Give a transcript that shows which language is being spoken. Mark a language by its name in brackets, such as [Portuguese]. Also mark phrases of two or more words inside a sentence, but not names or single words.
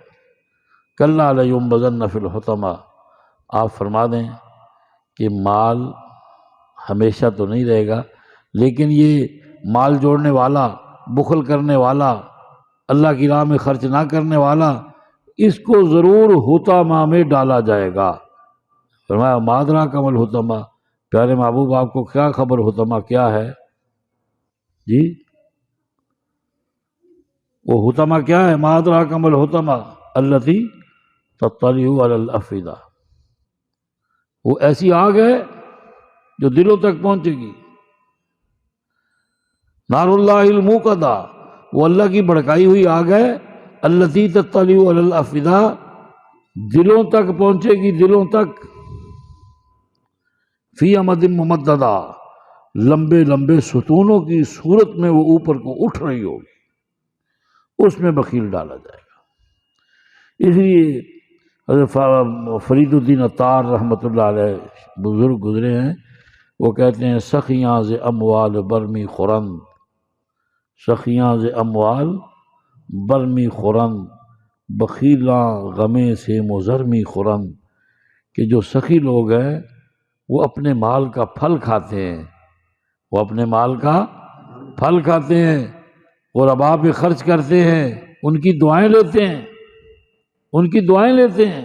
[Arabic] کلا لینبذن فی الحطمہ، [Urdu] آپ فرما دیں کہ مال ہمیشہ تو نہیں رہے گا، لیکن یہ مال جوڑنے والا، بخل کرنے والا، اللہ کی راہ میں خرچ نہ کرنے والا، اس کو ضرور حطمہ میں ڈالا جائے گا۔ فرمایا [Arabic] ما ادراک ما الحطمہ، [Urdu] پیارے محبوب آپ کو کیا خبر حطمہ کیا ہے؟ جی وہ حطمہ کیا ہے؟ [Arabic] ما ادراک ما الحطمہ التی تطلع علی الافئدہ، [Urdu] وہ ایسی آگ ہے جو دلوں تک پہنچے گی۔ [Arabic] نار اللہ الموقدہ، [Urdu] وہ اللہ کی بھڑکائی ہوئی آگ ہے، [Arabic] التی تطلع علی الافئدہ، [Urdu] دلوں تک پہنچے گی، دلوں تک۔ [Arabic] فی امد ممددہ، [Urdu] لمبے لمبے ستونوں کی صورت میں وہ اوپر کو اٹھ رہی ہوگی، اس میں بخیل ڈالا جائے گا۔ اس لیے حضرت فرید الدین عطار رحمۃ اللہ علیہ بزرگ گزرے ہیں، وہ کہتے ہیں سخیاں [Persian] ز اموال برمی خورند، سخیاں ز اموال برمی خورند، بخیلاں غمے سے مضرمی خورند، [Urdu] کہ جو سخی لوگ ہیں وہ اپنے مال کا پھل کھاتے ہیں، وہ اپنے مال کا پھل کھاتے ہیں، غرباء پہ خرچ کرتے ہیں، ان کی دعائیں لیتے ہیں، ان کی دعائیں لیتے ہیں۔